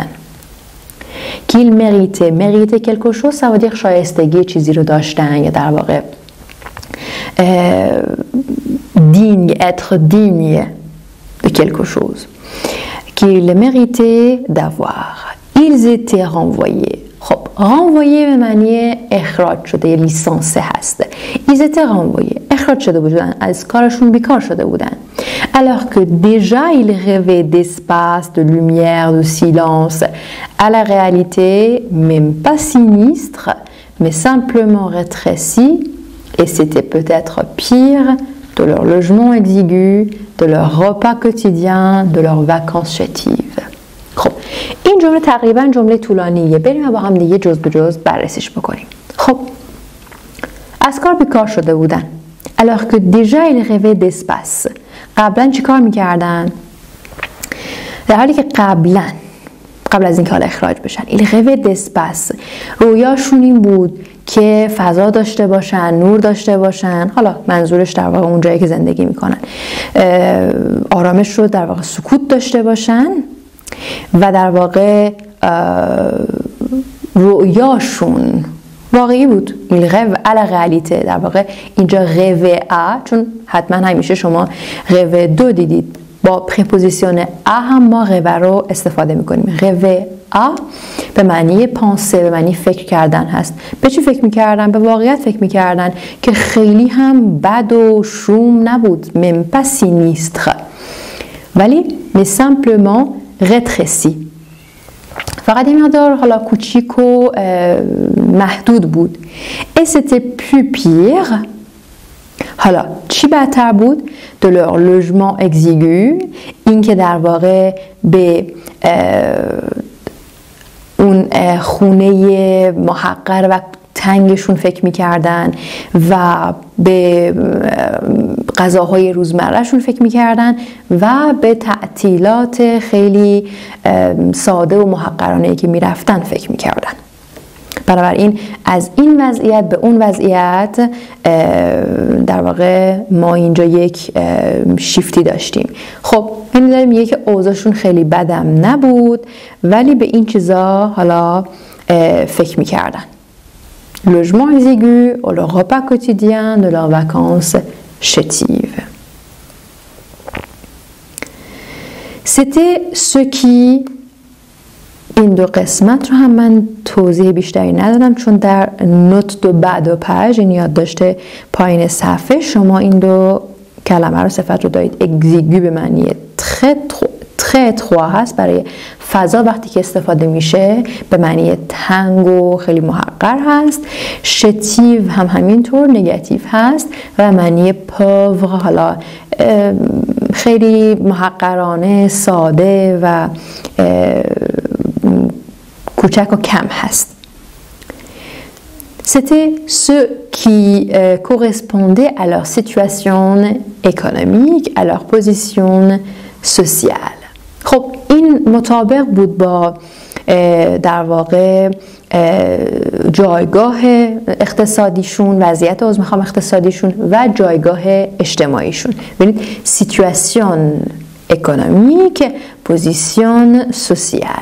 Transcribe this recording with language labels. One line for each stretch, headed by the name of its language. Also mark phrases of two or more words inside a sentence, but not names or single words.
French: qu'il méritait quelque chose ça veut dire
Persian: شایستگی چیزی رو داشتن یا در واقع
French: digne, être digne de quelque chose qu'ils méritaient d'avoir. Ils étaient renvoyés.
Persian: خب renvoyés به معنی اخراج شده، لیسانسه هست. Ils étaient renvoyés. اخراج شده بودن، از کارشون بیکار شده بودن.
French: alors que déjà il rêvait d'espace, de lumière, de silence, à la réalité, même pas sinistre, mais simplement rétrécie, et c'était peut-être pire, de leur logement exigu, de leur repas quotidien, de leurs vacances chétives.
Persian: خب این جمله تقریبا جمله طولانیه، بریم با هم دیگه جز به جز بررسیش بکنیم. خب از کار بیکار شده بودن.
French: alors que déjà il rêvait d'espace.
Persian: قبلا چی کار میکردن؟ در حالی که قبل از اینکه حالا اخراج بشن
French: il rêvait d'espace.
Persian: رویاشون این بود که فضا داشته باشن، نور داشته باشن، حالا منظورش در واقع اون جایی که زندگی میکنن، آرامش رو در واقع سکوت داشته باشن و در واقع رویاشون واقعی بود.
French: il rêve à la réalité.
Persian: در واقع اینجا
French: rêve à،
Persian: چون حتما همیشه شما rêve دو دیدید، با پریپوزیسیون ا هم ما rêve رو استفاده میکنیم.
French: rêve à
Persian: به معنی پانسه، به معنی فکر کردن هست. به چی فکر میکردن؟ به واقعیت فکر میکردن که خیلی هم بد و شوم نبود،
French: même pas sinistre، ولی mais simplement rétréci.
Persian: فقط این مقدار حالا کوچیک و محدود بود.
French: et c'était plus pire.
Persian: حالا چی بدتر بود؟
French: de leur logement exigu،
Persian: این که در واقع به اون خونه محقر و تنگشون فکر میکردن و به غذاهای روزمرهشون فکر میکردن و به تعطیلات خیلی ساده و محقرانه‌ای که میرفتن فکر میکردن. بنابراین از این وضعیت به اون وضعیت در واقع ما اینجا یک شیفتی داشتیم. خب این داره میگه که اوضاعشون خیلی بدم نبود ولی به این چیزا حالا فکر میکردن.
French: Logement exigu, le repas quotidien de leurs vacances chétives. C'était ce qui
Persian: این دو قسمت رو هم من توضیح بیشتری ندادم چون در نوت دو بعد و پژ این یادداشت پایین صفحه شما این دو کلمه رو صفت رو دارید. اگزیگو به معنی
French: très étroit
Persian: هست برای فضا، وقتی که استفاده میشه به معنی تنگ و خیلی محقر هست. شتیو هم همینطور نگاتیو هست و معنی پاور، حالا خیلی محقرانه، ساده و کوچک و کم هست.
French: C'était ce qui correspondait à leur situation économique, à leur position sociale.
Persian: خب این مطابق بود با در واقع جایگاه اقتصادیشون، وضعیت عضو اقتصادیشون و جایگاه اجتماعیشون.
French: ببینید situation économique, position sociale.